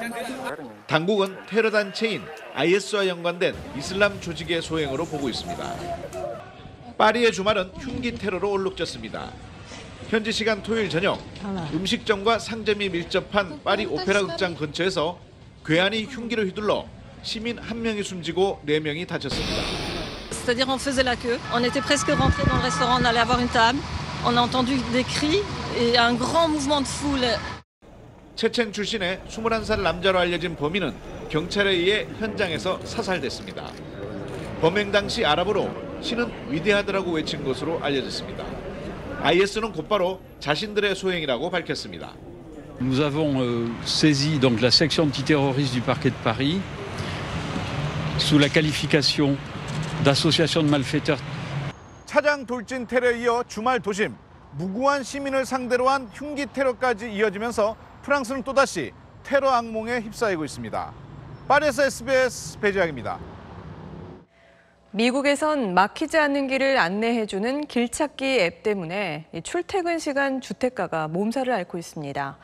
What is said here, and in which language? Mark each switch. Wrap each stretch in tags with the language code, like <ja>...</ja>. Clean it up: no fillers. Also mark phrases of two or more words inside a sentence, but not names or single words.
<ko>당국은 테러 단체인 IS와 연관된 이슬람 조직의 소행으로 보고 있습니다. 파리의 주말은 흉기 테러로 얼룩졌습니다. 현지 시간 토요일 저녁 음식점과 상점이 밀접한 파리 오페라 극장 근처에서 괴한이 흉기를 휘둘러 시민 1명이 숨지고 4명이 다쳤습니다.</ko> <fr>C'est-à-dire on faisait la queue, on était presque rentré dans le restaurant, on allait avoir une table, on a entendu des cris et un grand mouvement de foule.</fr> <ko>체첸 출신의 21살 남자로 알려진 범인은 경찰에 의해 현장에서 사살됐습니다. 범행 당시 아랍어로 신은 위대하다라고 외친 것으로 알려졌습니다. IS는 곧바로 자신들의 소행이라고 밝혔습니다.</ko> <fr>Nous avons saisi donc la section antiterroriste du parquet de Paris sous la qualification d'association de malfaiteurs.</fr> <ko>차장 돌진 테러에 이어 주말 도심, 무고한 시민을 상대로 한 흉기 테러까지 이어지면서 프랑스는 또다시 테러 악몽에 휩싸이고 있습니다. 파리에서 SBS 배재학입니다. 미국에선 막히지 않는 길을 안내해주는 길찾기 앱 때문에 출퇴근 시간 주택가가 몸살을 앓고 있습니다.</ko>